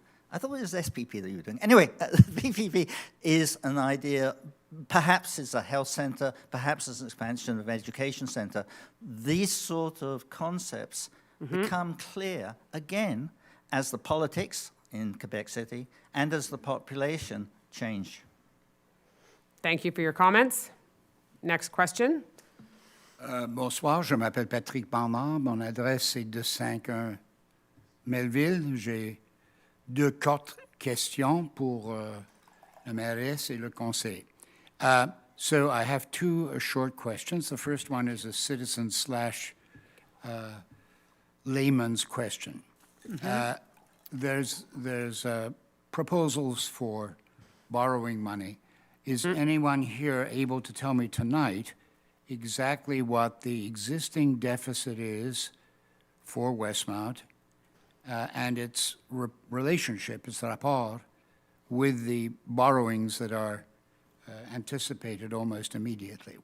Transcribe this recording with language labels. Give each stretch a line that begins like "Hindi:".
English: I thought it was SPP that you were doing. Anyway, PPP is an idea, perhaps it's a health center, perhaps it's an expansion of an education center. These sort of concepts become clear, again, as the politics in Quebec City and as the population change. Thank you for your comments. Next question.
French: Bonsoir, je m'appelle Patrick Bernard. Mon adresse est 251 Melville. J'ai 2 courtes questions pour la mairesse et le conseil.
English: So I have 2 short questions. The first one is a citizen / layman's question. There's proposals for borrowing money. Is anyone here able to tell me tonight exactly what the existing deficit is for Westmount and its relationship, its rapport, with the borrowings that are anticipated almost immediately?